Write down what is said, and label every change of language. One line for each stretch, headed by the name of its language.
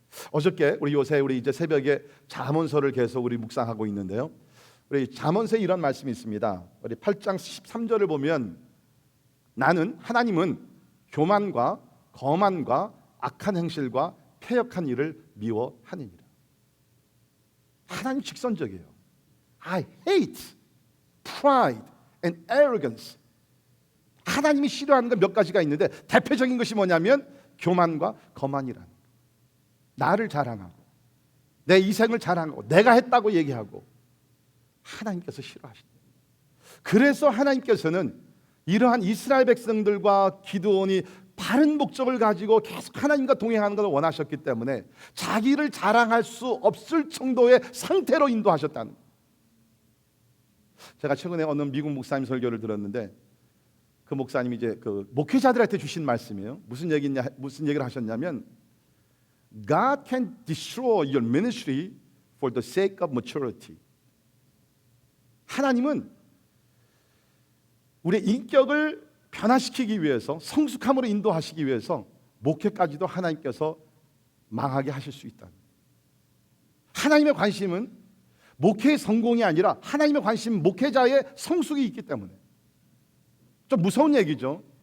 Korean: 어저께 우리 이제 새벽에 잠언서를 계속 우리 묵상하고 있는데요, 우리 잠언서에 이런 말씀이 있습니다. 우리 8장 13절을 보면 하나님은 교만과 거만과 악한 행실과 패역한 일을 미워하니라. 하나님 직선적이에요.
English: I hate pride and arrogance.
Korean: 하나님이 싫어하는 건 몇 가지가 있는데 대표적인 것이 뭐냐면 교만과 거만이라는, 나를 자랑하고 내 이생을 자랑하고 내가 했다고 얘기하고 하나님께서 싫어하신다. 그래서 하나님께서는 이러한 이스라엘 백성들과 기드온이 바른 목적을 가지고 계속 하나님과 동행하는 것을 원하셨기 때문에 자기를 자랑할 수 없을 정도의 상태로 인도하셨다는 거예요. 제가 최근에 어느 미국 목사님 설교를 들었는데 그 목사님이 이제 그 목회자들한테 주신 말씀이에요. 무슨 얘기를 하셨냐면
English: God can destroy your ministry for the sake of maturity.
Korean: 하나님은 우리의 인격을 변화시키기 위해서, 성숙함으로 인도하시기 위해서 목회까지도 하나님께서 망하게 하실 수 있다. 하나님의 관심은 목회의 성공이 아니라 하나님의 관심은 목회자의 성숙이 있기 때문에. 좀 무서운 얘기죠.